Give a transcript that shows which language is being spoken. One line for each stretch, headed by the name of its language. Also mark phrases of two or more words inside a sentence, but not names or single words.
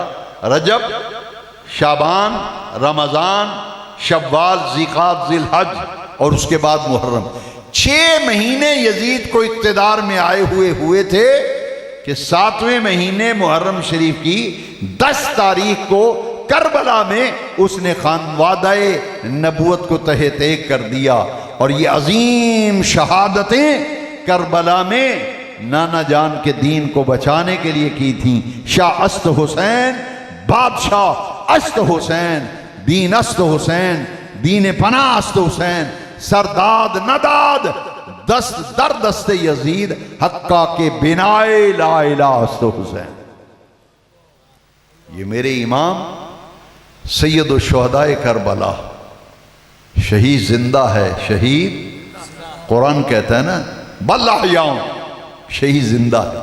Urdu: رجب، شعبان، رمضان، شوال، ذیقعدہ، ذی الحج اور اس کے بعد محرم، 6 مہینے یزید کو اقتدار میں آئے ہوئے تھے کہ 7ویں مہینے محرم شریف کی 10 تاریخ کو کربلا میں اس نے خانوادہ نبوت کو تہہ تیگ کر دیا۔ اور یہ عظیم شہادتیں کربلا میں نانا جان کے دین کو بچانے کے لیے کی تھیں۔
Persian: شاہ است حسین، بادشاہ است حسین، دین است حسین، دین پناہ است حسین، سرداد نداد دست در دست یزید، حقا کے بنائے
Arabic: لا الہ
Persian: است حسین۔
Urdu: یہ میرے امام سید الشہداء کربلا، شہید زندہ ہے۔ شہید قرآن کہتا ہے نا
Arabic: بل احیاء،
Urdu: شہید زندہ ہے۔